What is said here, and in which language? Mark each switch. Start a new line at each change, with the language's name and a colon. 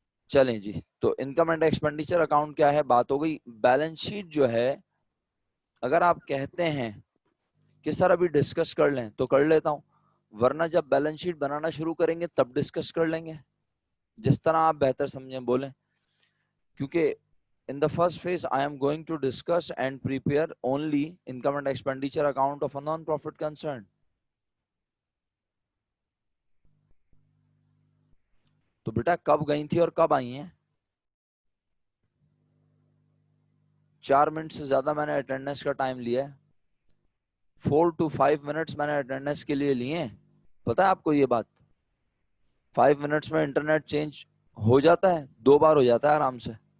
Urdu: چلیں جی, تو income and expenditure account کیا ہے, بات ہو گئی. بیلنس شیٹ جو ہے, اگر آپ کہتے ہیں کہ سر ابھی ڈسکس کر لیں تو کر لیتا ہوں, ورنہ جب بیلنس شیٹ بنانا شروع کریں گے تب ڈسکس کر لیں گے, جس طرح آپ بہتر سمجھیں بولیں.
English: کیونکہ in the first phase I am going to discuss and prepare only income and expenditure account of a non-profit concern.
Urdu: تو بیٹا کب گئی تھی اور کب آئی ہیں؟ 4 منٹ سے زیادہ میں نے اٹینڈنس کا ٹائم لیا ہے. 4 to 5 منٹس میں نے اٹینڈنس کے لیے لیے ہیں. پتا ہے آپ کو یہ بات؟ 5 منٹس میں انٹرنیٹ چینج ہو جاتا ہے, 2 بار ہو جاتا ہے آرام سے.